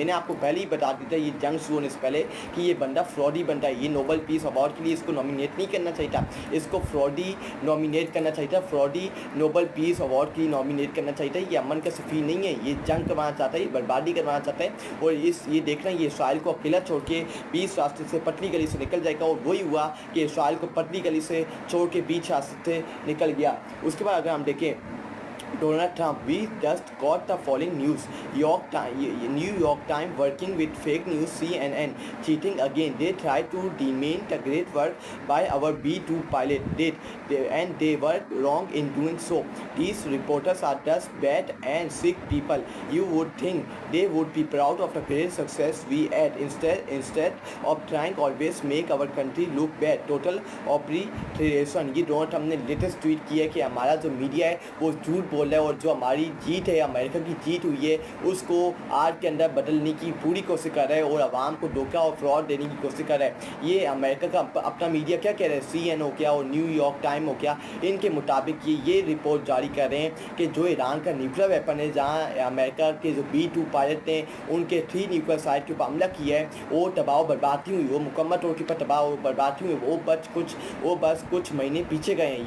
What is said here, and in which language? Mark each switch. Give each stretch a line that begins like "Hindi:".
Hindi: मैंने आपको पहले ही बता दिया था ये जंग शुरू होने से पहले कि ये बंदा फ्रॉडी बंदा है। ये नोबेल पीस अवार्ड के लिए इसको नॉमिनेट नहीं करना चाहिए था, इसको फ्रॉडी नॉमिनेट करना चाहिए था, फ्रॉडी नोबेल पीस अवार्ड के लिए नॉमिनेट करना चाहिए था। ये अमन का सफ़ी नहीं है, ये जंग करवाना चाहता है, ये बर्बादी करवाना चाहता है। और ये देख रहे हैं ये इसराइल को अकेला छोड़ के 20 रास्ते से पतली गली से निकल जाएगा। और वही हुआ कि इसराइल को पतली गली से छोड़ के बीच रास्ते से निकल गया। उसके बाद अगर हम देखें
English: Donald Trump, we just got the following news. New York Times working with fake news, CNN cheating again. They tried to demean the great work by our B-2 pilot, and they were wrong in doing so. These reporters are just bad and sick people. You would think they would be proud of the great success we had. Instead of trying always make our country look bad. Total obliteration.
Hindi: ये Donald Trump ने latest tweet किया है कि हमारा जो media है वो झूठ बोल रहा है और जो हमारी जीत है, अमेरिका की जीत हुई है, उसको आज के अंदर बदलने की पूरी कोशिश कर रहा है और आवाम को धोखा और फ्रॉड देने की कोशिश कर रहा है। ये अमेरिका का अपना मीडिया क्या कह रहा है, CNN हो गया और न्यूयॉर्क टाइम हो गया, इनके मुताबिक ये रिपोर्ट जारी कर रहे हैं कि जो ईरान का न्यूक्लियर वेपन है, जहाँ अमेरिका के जो B-2 पायलट ने उनके 3 न्यूक्लियर साइट के ऊपर हमला किया है, वो तबाह बर्बादी हुई, वो मुकम्मल तौर के ऊपर तबाह बर्बादी हुई, वो बस कुछ महीने पीछे गए हैं।